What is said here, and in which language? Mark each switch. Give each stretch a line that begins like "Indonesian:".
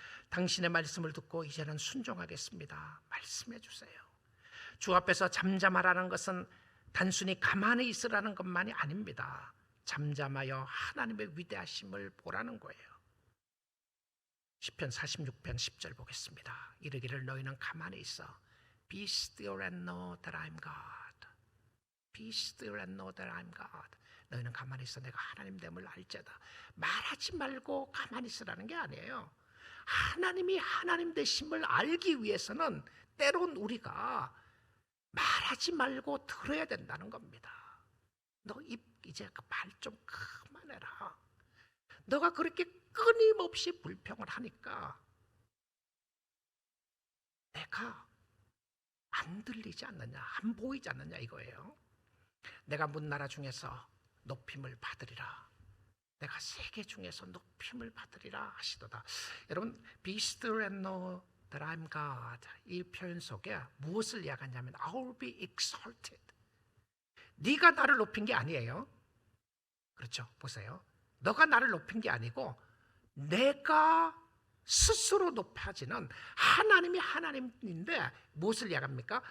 Korean: 당신의 말씀을 듣고 이제는 순종하겠습니다. 말씀해 주세요. 주 앞에서 잠잠하라는 것은 단순히 가만히 있으라는 것만이 아닙니다. 잠잠하여 하나님의 위대하심을 보라는 거예요. 시편 46편 10절 보겠습니다. 이르기를 너희는 가만히 있어.
English: Be still and know that I'm God. Be still and know that I'm God.
Korean: 너희는 가만히 있어. 내가 하나님 됨을 알자다. 말하지 말고 가만히 있으라는 게 아니에요. 하나님이 하나님 되심을 알기 위해서는 때론 우리가 말하지 말고 들어야 된다는 겁니다. 너 이제 그 말 좀 그만해라. 너가 그렇게 끊임없이 불평을 하니까 내가 안 들리지 않느냐, 안 보이지 않느냐 이거예요. 내가 문나라 중에서 높임을 받으리라. 내가 세계 중에서 높임을 받으리라 하시도다. 여러분,
English: be still and know that I'm God.
Korean: 이 표현 속에 무엇을 이야기하냐면
English: I'll be exalted.
Korean: 네가 나를 높인 게 아니에요. 그렇죠? 보세요. 너가 나를 높인 게 아니고 내가 스스로 높아지는 하나님이 하나님인데 무엇을 이야기합니까?